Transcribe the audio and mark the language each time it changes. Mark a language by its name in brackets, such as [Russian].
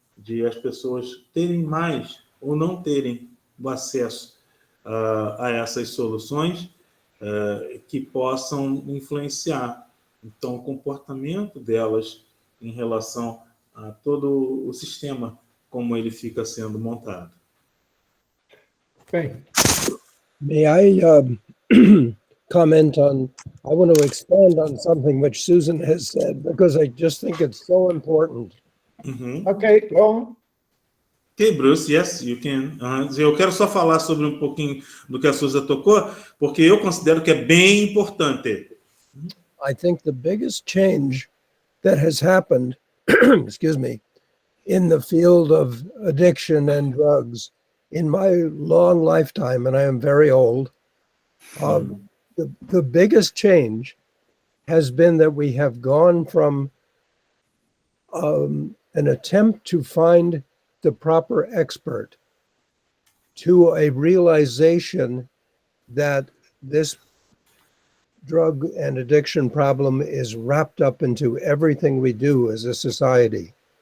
[Portuguese] De as pessoas terem mais ou não terem o acesso a essas soluções que possam influenciar, então, o comportamento delas em relação a todo o sistema como ele fica sendo montado. Bem, [English] May I comment on, I want to expand on something which Susan has said, because I just think it's so important. Uhum. [Portuguese] ok, então, [English] Ok, Bruce, yes, you can. [Portuguese] Eu quero só falar sobre um pouquinho do que a Susan tocou, porque eu considero que é bem importante. [English] I think the biggest change that has happened, excuse me, in the field of addiction and drugs in my long lifetime, and I am very old, the biggest change has been that we have gone from an attempt to find the proper expert to a realization that this drug and addiction problem is wrapped up into everything we do as a society.